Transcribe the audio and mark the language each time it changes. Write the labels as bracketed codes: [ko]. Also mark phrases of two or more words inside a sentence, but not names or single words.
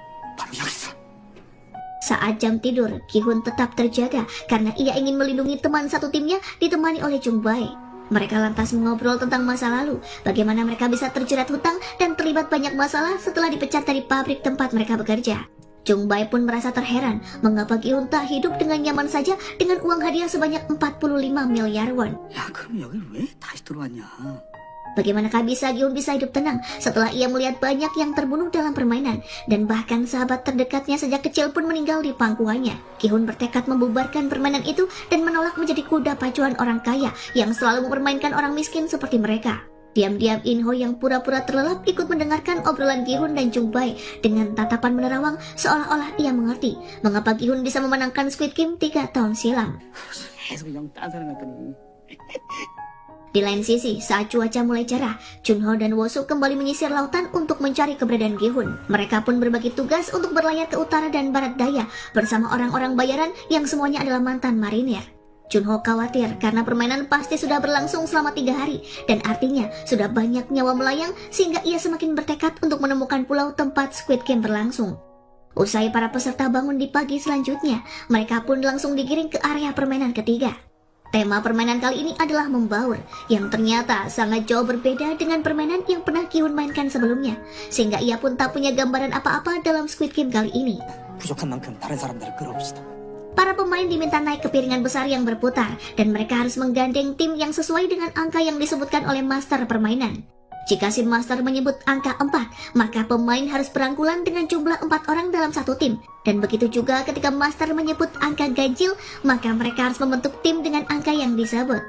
[id] Saat jam tidur, Gi-hun tetap terjaga karena ia ingin melindungi teman satu timnya ditemani oleh Jung Bae. Mereka lantas mengobrol tentang masa lalu, bagaimana mereka bisa terjerat hutang dan terlibat banyak masalah setelah dipecat dari pabrik tempat mereka bekerja. Jung Bae pun merasa terheran mengapa Gi-hun tak hidup dengan nyaman saja dengan uang hadiah sebanyak 45 miliar won. [ko] 야, 그럼 여길 왜 다시 들어왔냐? [id] Bagaimanakah bisa Gi-hun bisa hidup tenang setelah ia melihat banyak yang terbunuh dalam permainan dan bahkan sahabat terdekatnya sejak kecil pun meninggal di pangkuannya. Gi-hun bertekad membubarkan permainan itu dan menolak menjadi kuda pacuan orang kaya yang selalu mempermainkan orang miskin seperti mereka. Diam-diam Inho yang pura-pura terlelap ikut mendengarkan obrolan Gi-hun dan Jung Bae dengan tatapan menerawang seolah-olah ia mengerti mengapa Gi-hun bisa memenangkan Squid Game 3 tahun silam. [ko] 계속 영 딴 사람 같더니. [id] Di lain sisi, saat cuaca mulai cerah, Chunho dan Wosuk kembali menyisir lautan untuk mencari keberadaan Gi-hun. Mereka pun berbagi tugas untuk berlayar ke utara dan barat daya bersama orang-orang bayaran yang semuanya adalah mantan marinir. Chunho khawatir karena permainan pasti sudah berlangsung selama 3 hari dan artinya sudah banyak nyawa melayang sehingga ia semakin bertekad untuk menemukan pulau tempat Squid Game berlangsung. Usai para peserta bangun di pagi selanjutnya, mereka pun langsung digiring ke area permainan ketiga. Tema permainan kali ini adalah membaur, yang ternyata sangat jauh berbeda dengan permainan yang pernah Gi-hun mainkan sebelumnya, sehingga ia pun tak punya gambaran apa-apa dalam Squid Game kali ini. [ko] 부족한 만큼 다른 사람들을 끌어옵시다. [id] Para pemain diminta naik ke piringan besar yang berputar, dan mereka harus menggandeng tim yang sesuai dengan angka yang disebutkan oleh master permainan. Jika si master menyebut angka 4, maka pemain harus berangkulan dengan jumlah 4 orang dalam satu tim. Dan begitu juga ketika master menyebut angka ganjil, maka mereka harus membentuk tim dengan angka yang disebut.